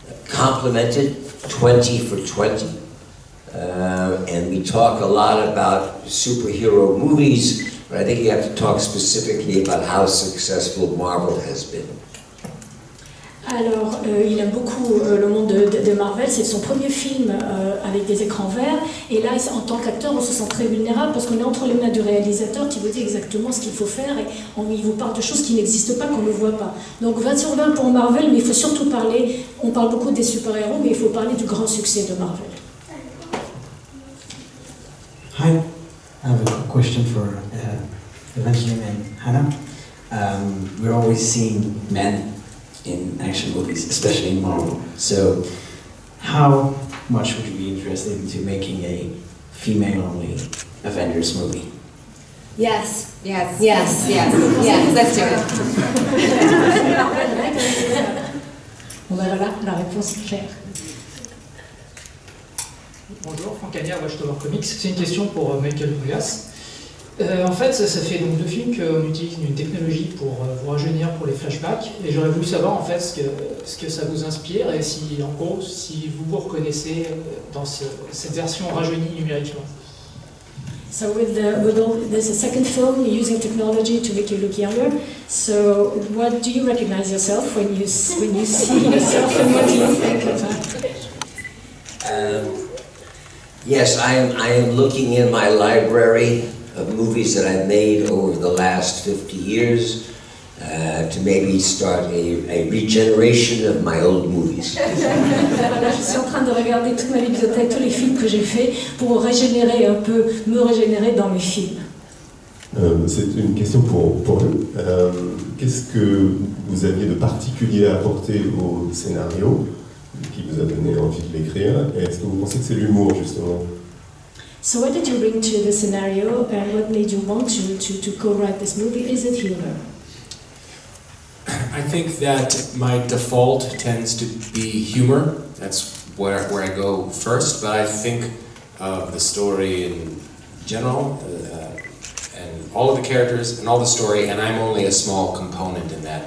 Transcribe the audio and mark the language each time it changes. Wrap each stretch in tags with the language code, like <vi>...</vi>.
<en>complimented 20 for 20. And we talk a lot about superhero movies, but I think you have to talk specifically about how successful Marvel has been.</en> <fr>Alors, il aime beaucoup le monde de Marvel, c'est son premier film avec des écrans verts, et là, en tant qu'acteur, on se sent très vulnérable parce qu'on est entre les mains du réalisateur qui vous dit exactement ce qu'il faut faire, et il vous parle de choses qui n'existent pas, qu'on ne voit pas. Donc 20 sur 20 pour Marvel, mais il faut surtout parler, on parle beaucoup des super-héros, mais il faut parler du grand succès de Marvel.</fr> <en>Hi, I have a question for Evangeline and Hannah. We're always seeing men in action movies, especially in Marvel. So, how much would you be interested into making a female-only Avengers movie? Yes, yes, yes, yes, yes, let's do it.</en> <fr>On verra là, la réponse est claire. Bonjour, Franck Agnard, Watchtower Comics. C'est une question pour Michael Douglas. En fait, ça fait donc 2 films qu'on utilise une technologie pour vous rajeunir pour les flashbacks, et j'aurais voulu savoir en fait ce que ça vous inspire et si, en gros, si vous vous reconnaissez dans cette version rajeunie numériquement.</fr> <en>So there's a second film using technology to make you look younger. So what do you recognize yourself when you see yourself, and what do you think of that? Yes, I am looking in my library of movies that I've made over the last 50 years to maybe start a regeneration of my old movies.</en> <fr>Voilà, je suis en train de regarder toute ma bibliothèque, tous les films que j'ai faits pour régénérer un peu, me régénérer dans mes films. C'est une question pour eux. Qu'est-ce que vous aviez de particulier à apporter au scénario qui vous a donné envie de l'écrire? Et est-ce que vous pensez que c'est l'humour, justement?</fr> <en>So what did you bring to the scenario, and what made you want to co-write this movie? Is it humor? I think that my default tends to be humor. That's where I go first, but I think of the story in general, and all of the characters and all the story, and I'm only a small component in that.</en>